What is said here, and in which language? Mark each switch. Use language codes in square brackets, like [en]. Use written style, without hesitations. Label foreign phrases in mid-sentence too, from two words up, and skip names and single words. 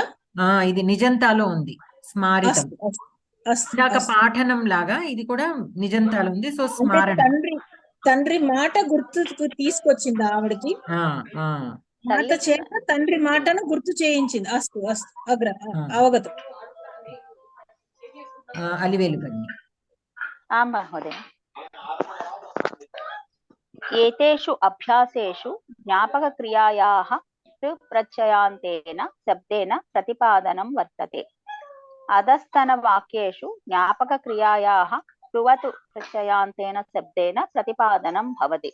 [te] ఇది నిజంతాలో ఉంది, స్మారితం. ఇందాక పాఠనం లాగా ఇది కూడా నిజంతాలో ఉంది. సో స్మారణం, తండ్రి మాట గుర్తు తీసుకొచ్చింది ఆవిడకి. మాట చేత తండ్రి మాటను గుర్తు చేయించింది. [sa] అస్తు అస్తు అవగతం. అలివేలు భగిని. आं महोदय। एतेषु अभ्यासेषु ज्ञापकक्रियायाः प्रत्ययान्तेन शब्देन प्रतिपादनं वर्तते। अधस्तनवाक्येषु ज्ञापकक्रियायाः क्रुवतु प्रत्ययान्तेन शब्देन प्रतिपादनं भवति।